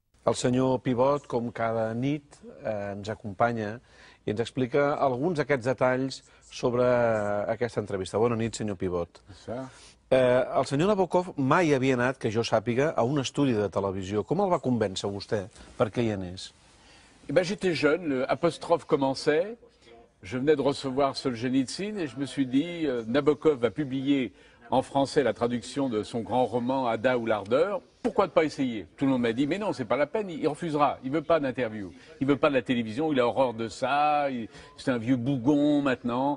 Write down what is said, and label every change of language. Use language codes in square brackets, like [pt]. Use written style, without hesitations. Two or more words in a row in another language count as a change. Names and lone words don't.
[ca] El senyor Pivot, com cada nit, ens acompanya i ens explica alguns d'aquests detalls sobre aquesta entrevista. Bona nit, senyor Pivot. El senyor Nabokov mai havia anat, que jo sàpiga, a un estudi de televisió. Com el va convèncer vostè perquè hi anés? [fr] J'étais jeune, l'apostrophe commençait, je venais de recevoir Solzhenitsyn et je me suis dit, Nabokov va publier en français la traduction de son grand roman Ada ou l'ardeur, pourquoi ne pas essayer? Tout le monde m'a dit, mais non, c'est pas la peine, il refusera, il veut pas d'interview, il veut pas de la télévision, il a horreur de ça, c'est un vieux bougon maintenant.